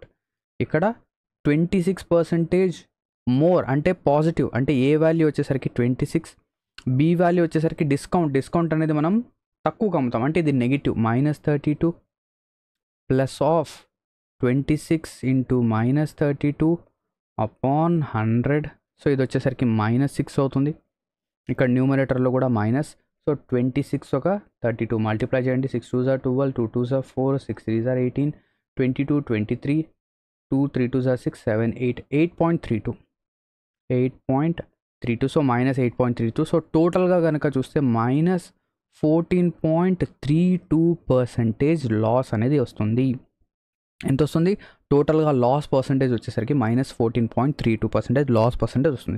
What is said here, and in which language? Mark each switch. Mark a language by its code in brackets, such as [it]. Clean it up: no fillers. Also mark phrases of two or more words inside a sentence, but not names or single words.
[te] ఇక్కడ 26% మోర్ అంటే పాజిటివ్, అంటే [en] A value [te] వచ్చేసరికి 26, [en] B value [te] వచ్చేసరికి డిస్కౌంట్ అనేది మనం తక్కువగా అమ్ముతాం, అంటే ఇది నెగిటివ్. [en] -32 plus of 26 into -32 upon 100. [te] సో ఇది వచ్చేసరికి -6 అవుతుంది. ఇక్కడ న్యూమరేటర్లో కూడా మైనస్. సో 26 ఒక 32 మల్టిప్లై చేయండి. [en] 6 2s are 12, 2 2s are 4, 6 3s are 18, 22 23, 2 3 2s are 6 7 8, 8.32. [te] సో -8.32. సో టోటల్గా కనుక చూస్తే -14.32% లాస్ అనేది వస్తుంది. ఎంత వస్తుంది? టోటల్గా [en] loss percentage [te] వచ్చేసరికి -14.32% [en] loss percentage [te] వస్తుంది.